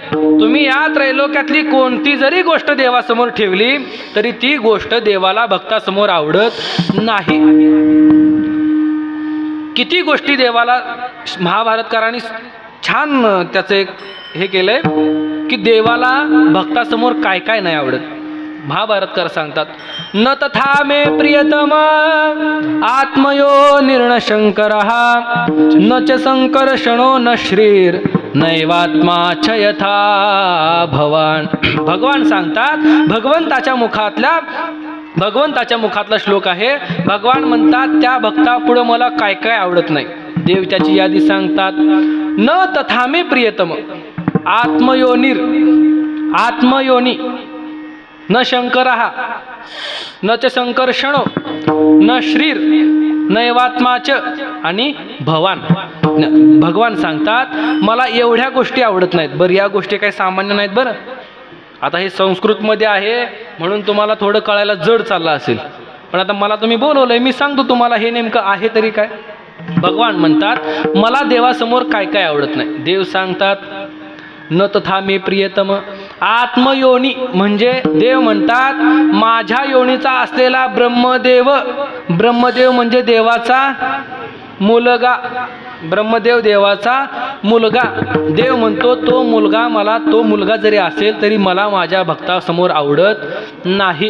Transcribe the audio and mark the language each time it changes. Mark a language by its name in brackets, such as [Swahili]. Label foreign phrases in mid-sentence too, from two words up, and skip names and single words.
[Marathi] तुम्ही या त्रैलोक्यातली कोणती जरी गोष्ट देवासमोर ठेवली तरी ती गोष्ट देवाला भक्तासमोर आवडत नाही. किती गोष्टी देवाला महाभारतकारांनी छान त्याचं एक हे केलंय की देवाला भक्तासमोर काय काय नाही आवडत. महाभारतकार सांगतात, [Sanskrit] न तथा मे प्रियतम आत्मयो निर्णशंकरः, न च संकर्षणो न श्रीर नैवात्मा च यथा भवान. [Marathi] भगवान सांगतात, भगवंताच्या मुखातला श्लोक आहे. भगवान म्हणतात त्या भक्तापुढं मला काय काय आवडत नाही. देव त्याची यादी सांगतात, [Sanskrit] न तथा मे प्रियतम आत्मयोनी न शंकरः न च संकर्षणो न श्रीर नैवात्माच [Marathi] आणि भगवान सांगतात मला एवढ्या गोष्टी आवडत नाहीत. बरं या गोष्टी काही सामान्य नाहीत. बरं आता हे संस्कृतमध्ये आहे म्हणून तुम्हाला थोडं कळायला जड चाललं असेल, पण आता मला तुम्ही बोलवलंय मी सांगतो तुम्हाला हे नेमकं आहे तरी काय. भगवान म्हणतात मला देवासमोर काय काय आवडत नाही. देव सांगतात [Sanskrit] न तथा मे प्रियतम आत्मयोनी, [Marathi] म्हणजे देव म्हणतात माझ्या योनीचा असलेला ब्रह्मदेव. ब्रह्मदेव म्हणजे देवाचा मुलगा. ब्रह्मदेव देवाचा मुलगा. देव म्हणतो तो मुलगा जरी असेल तरी मला माझ्या भक्तासमोर आवडत नाही.